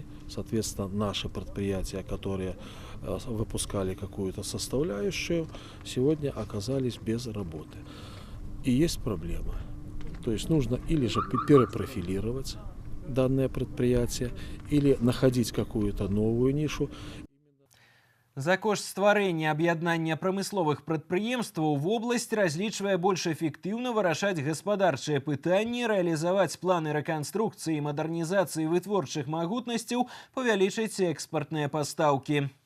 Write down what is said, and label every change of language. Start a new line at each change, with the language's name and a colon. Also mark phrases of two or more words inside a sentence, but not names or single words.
Russian: Соответственно, наши предприятия, которые выпускали какую-то составляющую, сегодня оказались без работы. И есть проблема. То есть нужно или же перепрофилировать данное предприятие, или находить какую-то новую нишу.
Belarusian: За кошт стварэння аб'яднання прамысловых прадпрыемстваў вобласць разлічвае больш эфектыўна вырашаць гаспадарчыя пытанні, рэалізаваць планы рэканструкцыі і мадэрнізацыі вытворчых магутнасцяў, павялічыць экспартныя пастаўкі.